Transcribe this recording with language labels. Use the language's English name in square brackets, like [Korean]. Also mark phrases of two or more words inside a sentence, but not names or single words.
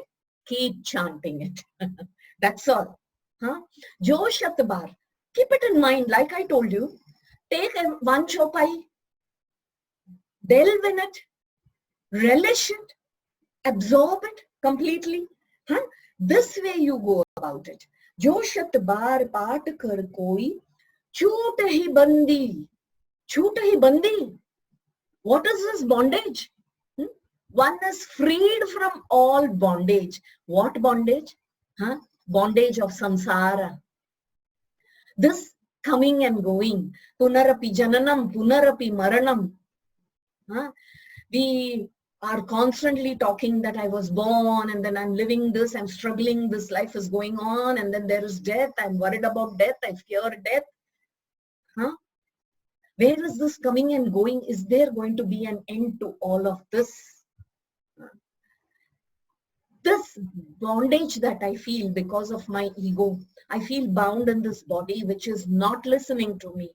[English] Keep chanting it. That's all. [Hindi] जो शत बार. [English] Keep it in mind, like I told you. Take one chopai, delve in it, relish it, absorb it completely. This way you go about it. [Hindi] जो शत बार पाठ कर कोई छूटहि बंदी. छूटहि बंदी. [English] What is this bondage? One is freed from all bondage. What bondage? Bondage of samsara. This coming and going. [Sanskrit] पुनरपि जननं, पुनरपि मरणं. [English] We are constantly talking that I was born and then I'm living this, I'm struggling, this life is going on, and then there is death, I'm worried about death, I fear death. Where is this coming and going? Is there going to be an end to all of this? This bondage that I feel because of my ego, I feel bound in this body which is not listening to me.